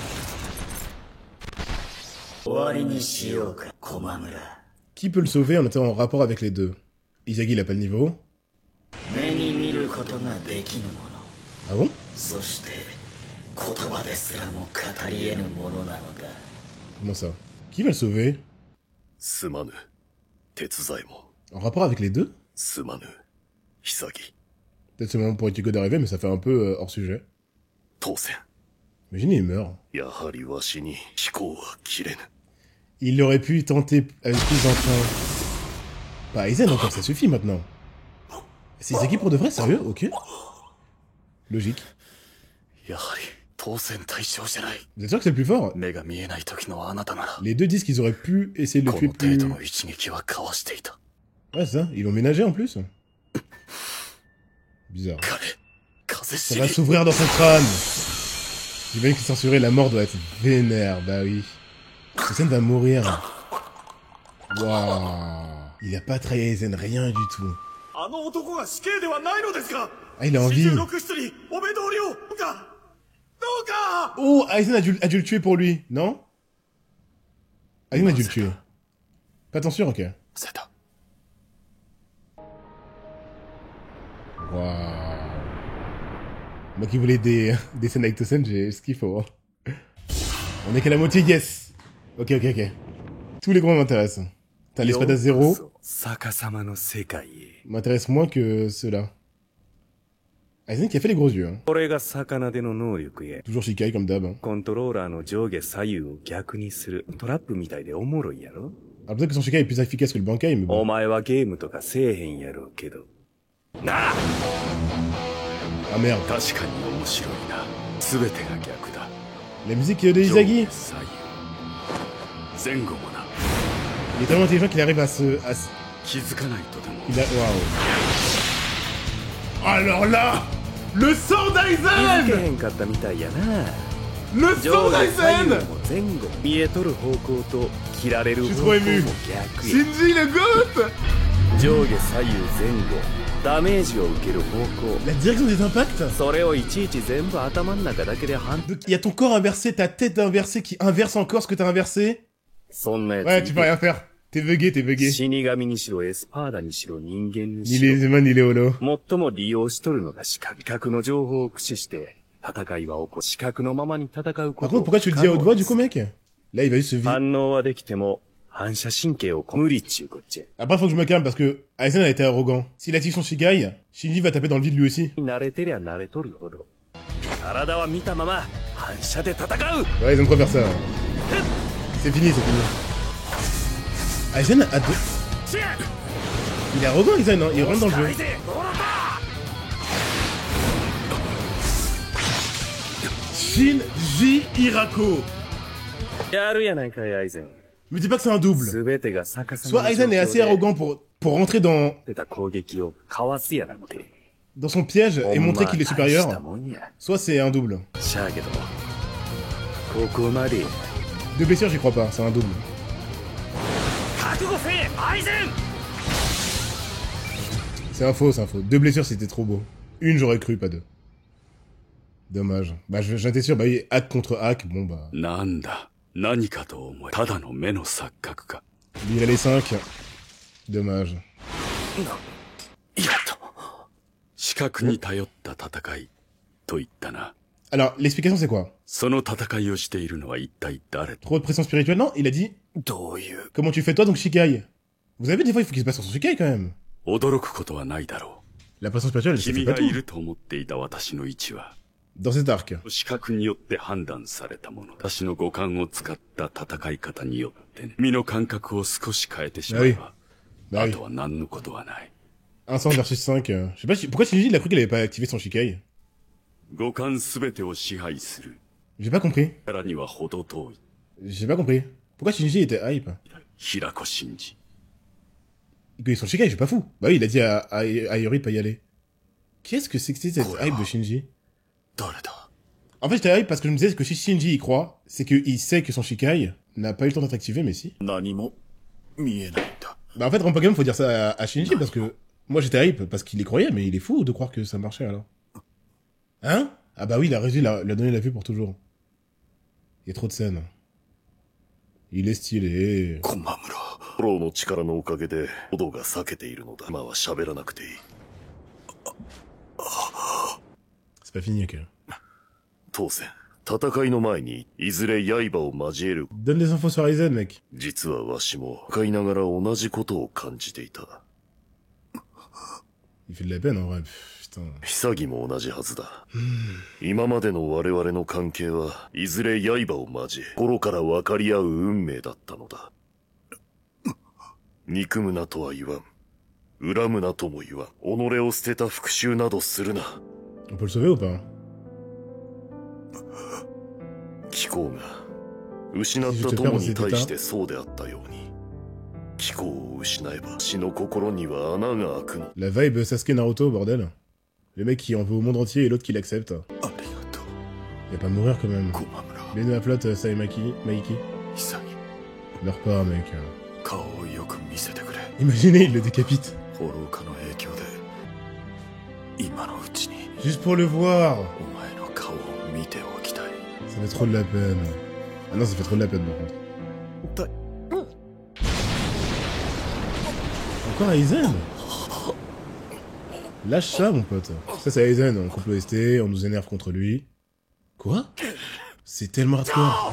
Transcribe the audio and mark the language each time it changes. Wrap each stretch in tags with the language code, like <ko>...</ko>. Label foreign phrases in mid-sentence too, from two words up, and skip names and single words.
<fr>Qui peut le sauver en étant en rapport avec les deux? Izagi il a pas le niveau. Ah bon? Comment ça? Qui va le sauver?</fr> <ja>すまぬ。手伝いも。</ja> <fr>En rapport avec les deux?</fr> <ja>すまぬ。潔。</ja> <fr>Peut-être c'est le moment pour Ichigo d'arriver, mais ça fait un peu hors sujet.</fr> <ja>当然。</ja> <fr>Imaginez, il meurt.</fr> <ja>やはりわしに飛行は切れぬ。</ja> <fr>Il aurait pu tenter avec plus d'entrain. Bah, Aizen encore, ça suffit maintenant. C'est Izagi pour de vrai, sérieux? Ok. Logique.</fr> <ja>やはり当然対象じゃない。</ja> <fr>Vous êtes sûr que c'est le plus fort?</fr> <ja>目が見えない時のあなたなら。</ja> <fr>Les deux disent qu'ils auraient pu essayer de le</fr> <ja>こ</ja> <fr>tuer</fr> <ja>の程</ja> <fr>plus...</fr> <ja>度の一撃はかわしていた。</ja> <fr>Ouais, c'est ça, ils l'ont ménagé en plus. Bizarre.</fr> <ja>彼、風</ja> <fr>Ça</fr> <ja>知</ja> <fr>va</fr> <ja>り。</ja> <fr>s'ouvrir dans son crâne. J'imagine que censurer la mort doit être vénère, bah oui. Aizen va mourir. Waouh. Il a pas trahi Aizen, rien du tout.</fr> <ja>あの男が死刑ではないのですか。</ja> <fr>Ah, il a envie.</fr> <ja>26 室にお目通りを。どうか。どうか。</ja> <fr>Oh, Aizen a dû le tuer pour lui, non? Aizen a dû le tuer. Pas tant sûr, ok.</fr> <ja>せた。</ja> <fr>Waouh. Moi qui voulais des scènes avec Tosen, j'ai ce qu'il faut. Hein. On est qu'à la moitié, yes. Ok, ok, ok. Tous les gros m'intéressent. T'as l'espada 0.</fr> <ja>逆さまの世界へ。</ja> <fr>M'intéresse moins que ceux-là. Aizen qui a fait les gros yeux. Hein.</fr> <ja>これが魚での能力へ。</ja> <fr>Toujours Shikai comme d'hab. Hein.</fr> <ja>コントローラーの上下左右を逆にするトラップみたいでおもろいやろ。</ja> <fr>Alors peut-être que son Shikai est plus efficace que le Bankai, mais</fr> <ja>お</ja> <fr>bon.</fr> <ja>前はゲームとかせえへんやろうけど。なあ</ja> <fr>Ah merde.</fr> <ja>確かに面白いな。すべてが逆だ。</ja> <fr>La musique de Izagi.</fr> <ja>左右。前後もな。</ja> <fr>Il est tellement intelligent qu'il arrive à se...</fr> <ja>気づかないとでも。</ja> <fr>Il a... Waouh. Alors là, le sang</fr> <ja>気づけ</ja> <fr>d'Aizen.</fr> <ja>へんかったみたいやな。</ja> <fr>Le sang</fr> <ja>上下左右</ja> <fr>d'Aizen.</fr> <ja>も前後見えとる方向と切られる</ja> <fr>Je suis</fr> <ja>方</ja> <fr>trop</fr> <ja>向</ja> <fr>ému.</fr> <ja>も逆や。</ja> <fr>Shinji le GOAT.</fr> <ja>上下左右前後ダメージを受ける方向。</ja> <fr>La direction des impacts.</fr> <ja>それをいちいち全部頭の中だけで判断。</ja> <fr>Il y a ton corps inversé, ta tête inversée qui inverse encore ce que t'as inversé.</fr> <ja>そんなやつ。</ja> <fr>Ouais, tu peux rien faire. T'es bugué, t'es bugué.</fr> <ja>死神にしろエスパーダにしろ人間に</ja> <fr>Ni</fr> <ja>しろ</ja> <fr>les humains, ni les holos.</fr> <ja>最も利用しとるのが視覚の情報を駆使して戦いは起こ視覚のままに戦うこ</ja> <fr>Par</fr> <ja>と</ja> <fr>contre, pourquoi tu le dis à haute voix du coup, mec? Là, il va juste se vider.</fr> <ja>反応はできても、反射神経を無理っちゅうこっち。</ja> <fr>Après, faut que je me calme parce que Aizen a été arrogant. S'il active son Shikai, Shinji va taper dans le vide lui aussi.</fr> <ja>慣れてりゃ慣れとるほど。体は見たまま、反射で戦う。</ja> <fr>Ouais, ils aiment trop faire ça. C'est fini, c'est fini. Aizen a deux... Il est arrogant, Aizen, hein. Il rentre dans le jeu. Shinji Hirako.</fr> <ja>やるやないかい、アイゼン。</ja> <fr>Me dis pas que c'est un double.</fr> <ja>すべてが逆さ</ja> <fr>Soit Aizen est assez arrogant pour rentrer dans</fr> <ja>出た攻撃をかわすやなんて。</ja> <fr>son piège et montrer qu'il est</fr> <ja>した</ja> <fr>supérieur.</fr> <ja>もんや。</ja> <fr>Soit c'est un double.</fr> <ja>しゃあけど、ここまで。</ja> <fr>Deux blessures, j'y crois pas, c'est un double.</fr> <ja>覚悟せえ、アイゼン。</ja> <fr>C'est un faux, c'est un faux. Deux blessures, c'était trop beau. Une, j'aurais cru, pas deux. Dommage. Bah, j'étais sûr, bah oui, hack contre hack, bon bah...</fr> <ja>なんだ。何かと思え。ただの目の錯覚か。</ja> <fr>Virer les 5. Dommage.</fr> <ja>やっと。視覚に頼った戦い。と言ったな。</ja> <fr>Alors, l'explication c'est quoi?</fr> <ja>その戦いをしているのは一体誰と。</ja> <fr>Trop de pression spirituelle? Non, il a dit...</fr> <ja>どういう。</ja> <fr>Comment tu fais toi, donc Shikai? Vous avez vu, des fois, il faut qu'il se passe sur son Shikai, quand même.</fr> <ja>驚くことはないだろ</ja> <fr>La pression spirituelle,</fr> <ja>う。</ja> <fr>ça fait</fr> <ja>君</ja> <fr>pas</fr> <ja>がい</ja> <fr>tout.</fr> <ja>ると思っていた私の位置は。</ja> <fr>Dans cet arc.</fr> <ja>視覚によって判断されたもの。私の五感を使った戦い方によってね。身の感覚を少し変えてしまえば。</ja> <fr>Bah</fr> <ja>あ</ja> <fr>oui.</fr> <ja>とは何のことはない。</ja> <fr>1 100 versus 5. Je sais pas pourquoi Shinji, il a cru qu'il avait pas activé son Shikai.</fr> <ja>五感すべてを支配する。</ja> <fr>J'ai pas compris.</fr> <ja>からには程遠い。</ja> <fr>J'ai pas compris. Pourquoi Shinji était hype?</fr> <ja>平子真司。</ja> <fr>Que son Shikai, je suis pas fou. Bah oui, il a dit à Yori de pas y aller. Qu'est-ce que c'est que cette hype de Shinji?</fr> <ja>誰だ</ja> <fr>En fait, j'étais hype parce que je me disais que si Shinji y croit, c'est qu'il sait que son Shikai n'a pas eu le temps d'être activé, mais si.</fr> <ja>何も見えないんだ。</ja> <fr>Bah en fait, en Pokémon, faut dire ça à Shinji parce que moi j'étais hype parce qu'il y croyait, mais il est fou de croire que ça marchait alors. Hein? Ah bah oui, il a réussi, il a donné la vue pour toujours. Il y a trop de scènes. Il est stylé.</fr> <ja>駒村。フォローの力のおかげで、喉が裂けているのだ。今は喋らなくていい。</ja> <fr>C'est pas fini, ok.</fr> <ja>当然、戦いの前に、いずれ刃を交える。</ja> <fr>Donne des infos sur Aizen, mec.</fr> <ja>実はわしも、戦いながら同じことを感じていた。</ja> <fr>Il fait de la peine en vrai. Putain.</fr> <ja>潔も同じはずだ。今までの我々の関係は、いずれ刃を交え、心から分かり合う運命だったのだ。憎むなとは言わん。恨むなとも言わん。己を捨てた復讐などするな。</ja> <fr>On peut le sauver ou pas?</fr> <ja>貴公が、失った友に対してそうであったように。貴公を失えば、死の心には穴が開くの。</ja> <fr>La vibe Sasuke Naruto, bordel. Le mec qui en veut au monde entier et l'autre qui l'accepte.</fr> <ja>ありがとう、</ja> <fr>Il va pas mourir quand même.</fr> <ja>駒村。</ja> <fr>Bienvenue à la flotte, Saimaki, Maiki.</fr> <ja>潔、</ja> <fr>Meurs pas, mec.</fr> <ja>顔をよく見せてくれ。</ja> <fr>Imaginez, il le décapite.</fr> <ja>フォロー化の影響で、今のうちに、</ja> <fr>Juste pour le voir.</fr> <ja>お前の顔を見ておきたい。</ja> <fr>Ça fait trop de la peine. Ah non, ça fait trop de la peine par contre.</fr> <ja>だ、</ja> <fr>Encore Aizen? Lâche ça, mon pote. Ça, c'est Aizen. On coupe l'OST, on nous énerve contre lui. Quoi? C'est tellement hardcore.</fr>